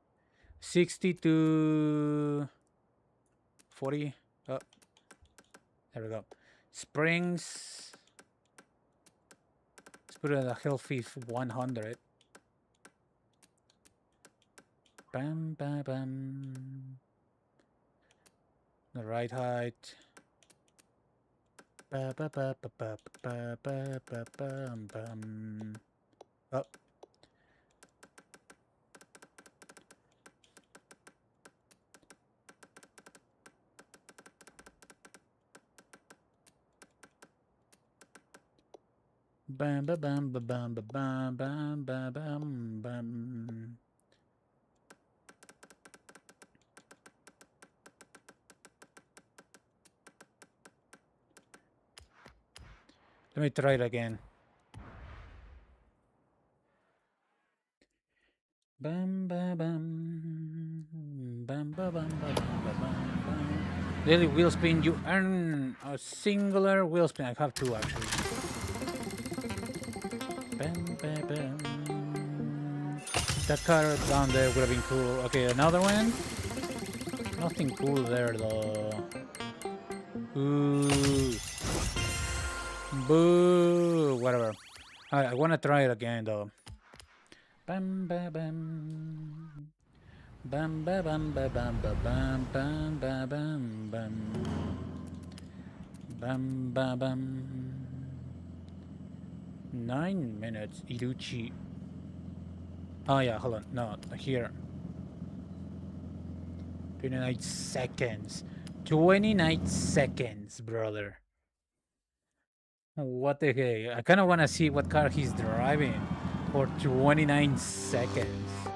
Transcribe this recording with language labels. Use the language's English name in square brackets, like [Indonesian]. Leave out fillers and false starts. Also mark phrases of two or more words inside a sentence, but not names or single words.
[English] 60 to 40. There we go. Springs. Let's put it at a healthy 100. Bam, bam, bam. The right height. Ba, ba, ba, ba, ba, ba, ba, ba, bam, bam. Oh. Bam, ba, bam, ba, bam, ba, bam, bam, bam, bam, bam. Let me try it again. Bam, ba, bam. Bam, ba, bam, ba, bam, ba, bam, bam. Daily wheel spin. You earn a singular wheel spin. I have two actually. Bam, ba, bam. That car down there would have been cool. Okay, another one. Nothing cool there though. Ooh. Boo. Whatever. Alright, I want to try it again though. Bam, ba, bam. Bam, ba, bam, ba, bam, ba, bam, bam, ba, bam, bam. Bam, ba, bam. 9 minutes. Iruchi. Oh yeah, hold on. No, here. 29 seconds. 29 seconds, brother. What the heck? I kind of want to see what car he's driving for 29 seconds.